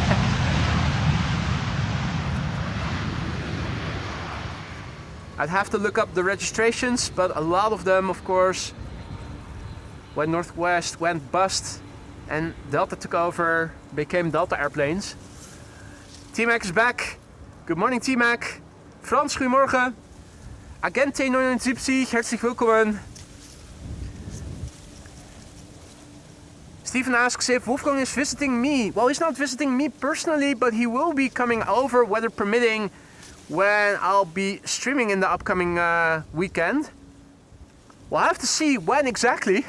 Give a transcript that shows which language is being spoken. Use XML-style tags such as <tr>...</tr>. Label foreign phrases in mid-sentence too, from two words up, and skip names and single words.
<en>I'd have to look up the registrations, but a lot of them, of course, when Northwest went bust and Delta took over, became Delta airplanes. T-Mac is back. Good morning, T-Mac.</en> <de>Frans, goedemorgen. Agent T79, herzlich willkommen.</de> <en>Stephen asks if Wolfgang is visiting me. Well, he's not visiting me personally, but he will be coming over, weather permitting, when I'll be streaming in the upcoming weekend. We'll have to see when exactly.</en>